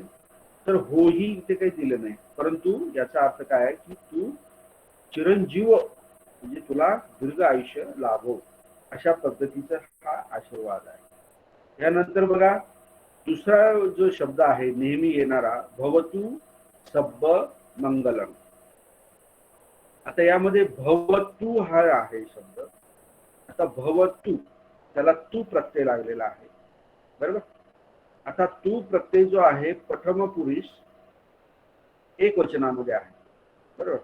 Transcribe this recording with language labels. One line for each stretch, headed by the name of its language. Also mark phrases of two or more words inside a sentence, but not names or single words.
Marathi: तर हो ही इथे काही दिलं नाही, परंतु याचा अर्थ काय आहे की तू चिरंजीव म्हणजे तुला दीर्घ आयुष्य लाभो, अशा पद्धतीचा हा आशीर्वाद आहे. यानंतर बघा दुसरा जो शब्द आहे नेहमी येणारा,
Pali: भवतु सब्ब मंगलम.
Marathi: आता यामध्ये भवतु हा आहे शब्द. आता भवतु त्याला तू प्रत्यय लागलेला आहे, बरोबर. आता तू प्रत्यय जो आहे प्रथम पुरुष एकवचनामध्ये आहे, बरोबर.